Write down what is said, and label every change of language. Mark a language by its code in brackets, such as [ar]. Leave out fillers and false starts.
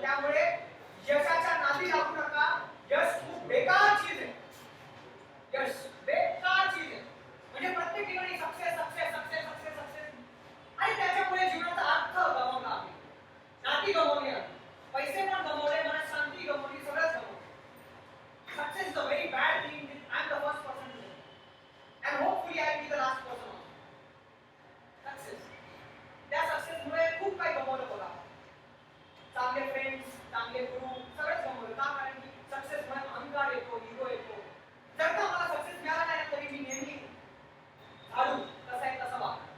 [mr] त्यामुळे यशाच्या नादी लागू नका. यश खूप बेकार चीज आहे. यश बेकार चीज आहे. म्हणजे प्रत्येक ठिकाणी success success success success success आणि त्याच्यामुळे जीवनाचा अर्थ गमावला आहे. नाती गमावली आहे. पैसे पण गमावले, मनात शांती गमावली, सगळंच गमावलं. [en] Success is a very bad thing. I am the first person to say. And hopefully I will be the last person also. Success. [mr] त्या सक्सेसमुळे खूप काही गमावलं बघा. चांगले फ्रेंड्स, चांगले गुरु, सगळंच गमावलं. का? कारण की सक्सेसमुळे अहंकार येतो, इगो येतो. जर का मला सक्सेस मिळाला नाही तरी मी नेहमी झाडू कसं आहे तसं वाग.